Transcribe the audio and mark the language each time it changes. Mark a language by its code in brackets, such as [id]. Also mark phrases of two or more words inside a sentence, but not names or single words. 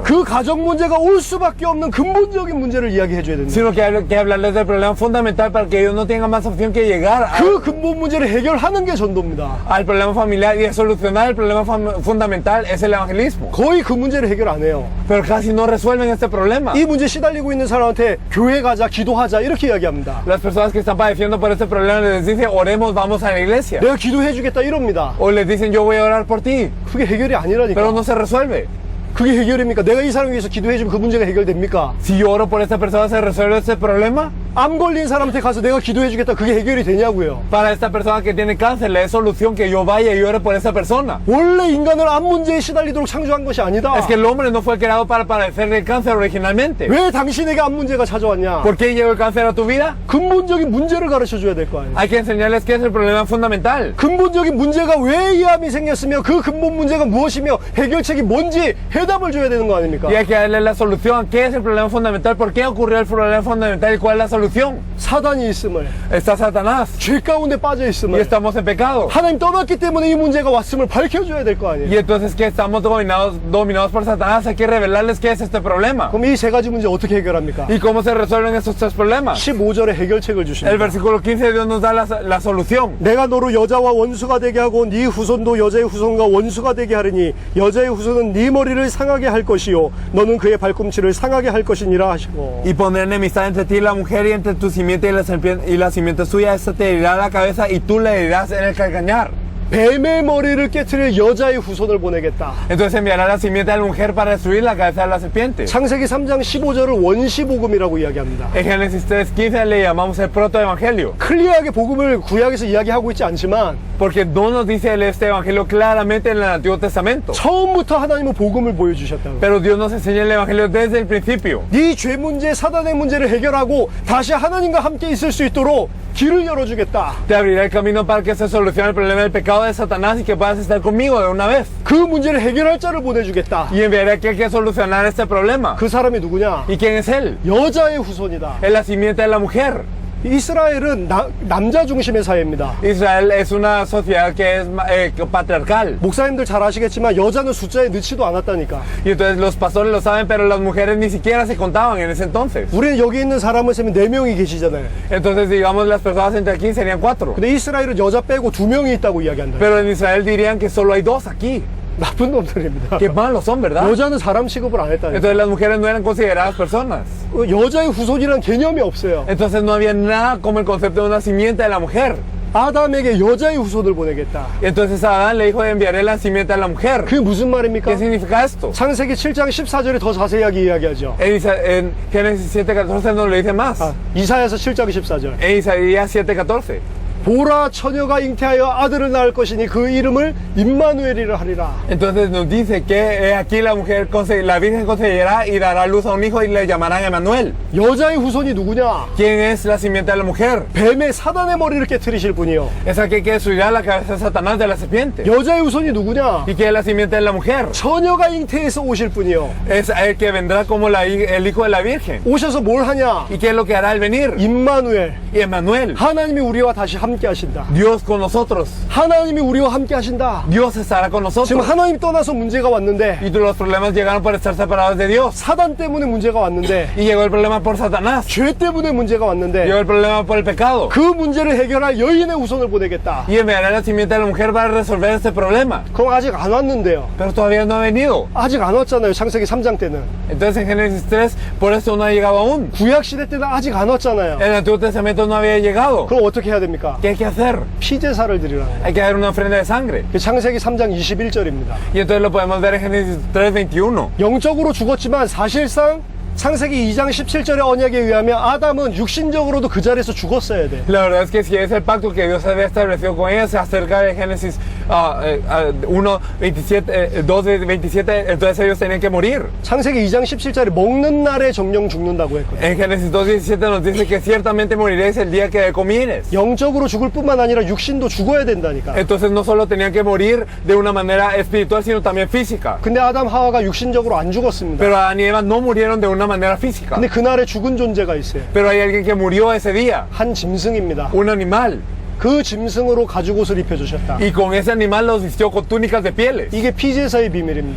[ko] 그 가정 문제가 올 수밖에 없는 근본적인 문제를 이야기해 줘야 된다. [es] sino que hay que hablarles del problema fundamental para que ellos no tengan más opción que llegar [ko] 그 근본 문제를 해결하는 게 전도입니다. [es] al problema familiar, y solucionar el problema fundamental es el evangelismo. [ko] 거의 그 문제를 해결 안 해요. [es] Pero casi no resuelven este problema. [ko] 이 문제 시달리고 있는 사람한테 교회 가자, 기도하자 이렇게 이야기합니다. [es] Las personas que están padeciendo por este problema les dicen, oremos, vamos a la iglesia. [ko] 내가 기도해 주겠다 이럽니다. [es] O les dicen, yo voy a orar por ti. [ko] 그게 해결이 [es] Pero [ko] 아니라니까. [es] no se resuelve. [ko] 그게 해결입니까? 내가 이 사람 위해서 기도해 주면 그 문제가 해결됩니까? [es] Si yo oro por esta persona, ¿se resuelve este problema? [ko] 암 걸린 사람한테 가서 내가 기도해 주겠다 그게 해결이 되냐고요. [es] Para esta persona que tiene cáncer, le es solución que yo vaya y ore por esa persona. [ko] 원래 인간을 암 문제에 시달리도록 창조한 것이 아니다. [es] Es que el hombre no fue creado para padecer del cáncer originalmente. [ko] 왜 당신에게 암 문제가 찾아왔냐? [es] ¿Por qué llegó el cáncer a tu vida? [ko] 근본적인 문제를 가르쳐 줘야 될 거 아니에요. [es] Hay que enseñarles qué es el problema fundamental. [ko] 근본적인 문제가 왜 이 암이 생겼으며 그 근본 문제가 무엇이며 해결책이 뭔지 해답을 줘야 되는 거 아닙니까? [es] Y hay que darle la solución. ¿Qué es el problema fundamental? ¿Por qué ocurrió el problema fundamental? ¿Y cuál es la solución? [ko] 사단이 있음을, [es] Está Satanás. [ko] 죄 가운데 빠져 [es] Y [ko] 있음을, [es] estamos en pecado. [ko] 하나님 떠났기 때문에 이 문제가 왔음을 밝혀줘야 될 거 [es] Y [ko] 아니에요. [es] entonces que estamos dominados por Satanás, hay que revelarles qué es este problema. [ko] 그럼 이 세 가지 문제 어떻게 해결합니까? [es] ¿Y cómo se resuelven estos tres problemas? [ko] 15절에 해결책을 [es] El [ko] 주십니다. [es] versículo 15 Dios nos da la solución. [ko] 내가 너로 여자와 원수가 되게 하고 네 후손도 여자의 후손과 원수가 되게 하리니 여자의 후손은 네 머리를 상하게 할 것이요 너는 그의 발꿈치를 상하게 할 것이니라 하시고. [es] Y pondré enemistad entre ti y la mujer, y entre tu simiente y la simiente suya. Esta te herirá la cabeza y tú le herirás en el calcañar. [ko] 뱀의 머리를 깨트릴 여자의 후손을 보내겠다. [es] Entonces enviará la simiente a la mujer para destruir la cabeza de la serpiente. [ko] 창세기 3장 15절을 원시복음이라고 이야기합니다. [es] En Génesis 3:15 le llamamos el protoevangelio. [ko] 클리어하게 복음을 구약에서 이야기하고 있지 않지만 [es] Porque no nos dice este evangelio claramente en el Antiguo Testamento. [ko] 처음부터 하나님은 복음을 보여주셨다고. [es] Pero Dios nos enseña el evangelio desde el principio. [ko] 네 죄 문제, 사단의 문제를 해결하고 다시 하나님과 함께 있을 수 있도록 길을 열어주겠다. [es] Te abrirá el camino para que se solucione el problema del pecado de Satanás y que puedas estar conmigo de una vez. [ko] 그 문제를 해결할 자를 보내주겠다. [es] Y enviaré a aquel que solucionar este problema. [ko] 그 사람이 누구냐? [es] ¿Y quién es él? [ko] 여자의 후손이다. [es] Es la simiente de la mujer. [ko] 이스라엘은 남자 중심의 사회입니다. [es] Israel es una sociedad que es patriarcal. [ko] 목사님들 잘 아시겠지만 여자는 숫자에 넣지도 않았다니까. [es] Y entonces los pastores lo saben, pero las mujeres ni siquiera se contaban en ese entonces. [ko] 우리는 여기 있는 사람을 세면 4명이 계시잖아요. [es] Entonces, digamos, las personas entre aquí serían 4. [ko] 근데 이스라엘은 여자 빼고 2명이 있다고 이야기한다. [es] Pero en Israel dirían que solo hay 2 aquí. [ko] 나쁜 놈들입니다. [es] Qué malos son, ¿verdad? [ko] 여자는 사람 취급을 안 했다니까. [es] Entonces las mujeres no eran consideradas personas. [ko] 여자의 후손이란 개념이 없어요. [es] Entonces no había nada como el concepto de una simiente de la mujer. [ko] 아담에게 여자의 후손을 보내겠다. [es] Entonces Adán le dijo de enviaré la simiente a la mujer. [ko] 그게 무슨 말입니까? [es] ¿Qué significa esto? [ko] 창세기 7장 14절에 더 자세하게 이야기하죠. [es] En Génesis 7:14 nos lo dice más. [ko] 이사야서 7장 14절. [es] En Isaías 7:14. [ko] 보라 처녀가 잉태하여 아들을 낳을 것이니 그 이름을 임마누엘이라 하리라. [es] Entonces nos dice que aquí la Virgen concebirá y dará luz a un hijo y le llamarán Emmanuel. [ko] 여자의 후손이 누구냐? [es] ¿Quién es la simiente de la mujer? [ko] 뱀의 사단의 머리를 깨트리실 분이요. [es] Es aquel que destruirá la cabeza de Satanás de la serpiente. [ko] 여자의 후손이 누구냐? [es] ¿Y quién es la simiente de la mujer? [ko] 처녀가 잉태해서 오실 분이요. [es] Es el que vendrá como el hijo de la Virgen. [ko] 오셔서 뭘 하냐? [es] ¿Y qué es lo que hará al venir? [ko] 임마누엘. [es] Y Emmanuel. [ko] 하나님이 우리와 다시 함께 하신다. [es] Dios con nosotros. [ko] 하나님이 우리와 함께 하신다. [es] Dios estará con nosotros. [ko] 지금 하나님 떠나서 문제가 왔는데 [es] Y los problemas llegaron por estar separados de Dios. [ko] 사단 때문에 문제가 왔는데 [es] Y llegó el problema por Satanás. [ko] 죄 때문에 문제가 왔는데 [es] Llegó el problema por el pecado. [ko] 그 문제를 해결할 여인의 후손을 보내겠다. [es] Y enviará la simiente de la mujer para resolver este problema. [ko] 그럼 아직 안 왔는데요. [es] Pero todavía no ha venido. [ko] 아직 안 왔잖아요. 창세기 3장 때는. [es] Entonces en Génesis 3, por eso no ha llegado aún. [ko] 구약 시대 때는 아직 안 왔잖아요. [es] En el Antiguo Testamento no había llegado. [ko] 그럼 어떻게 해야 됩니까? [es] ¿Qué hay que hacer? [ko] 피제사를 드리라는 거예요. [es] Hay que dar una ofrenda de sangre. [ko] 창세기 3장 21절입니다. [es] Y entonces lo podemos ver en Génesis 3:21. [ko] 영적으로 죽었지만 사실상 창세기 2장 17절의 언약에 의하면 아담은 육신적으로도 그 자리에서 죽었어야 돼. [es] La verdad es que si es el pacto que Dios había establecido con ella, se acerca de Génesis 1:27, 2:27, entonces ellos tenían que morir. [ko] 창세기 2장 17절에 먹는 날에 정령 죽는다고 했거든요. [es] En Génesis 2:17 nos dice que ciertamente moriréis el día que comieres. [ko] 영적으로 죽을 뿐만 아니라 육신도 죽어야 된다니까. [es] Entonces no solo tenían que morir de una manera espiritual, sino también física. [ko] 근데 아담 하와가 육신적으로 안 죽었습니다. [es] Pero Adán y Eva no murieron de una manera física. [ko] 근데 그날에 죽은 존재가 있어요. [es] Pero hay alguien que murió ese día, [ko] 한 짐승입니다. [es] un animal. [ko] 그 짐승으로 가죽 옷을 입혀주셨다. [es] Y con ese animal los vistió con túnicas de pieles. [ko] 이게 피제사의 비밀입니다.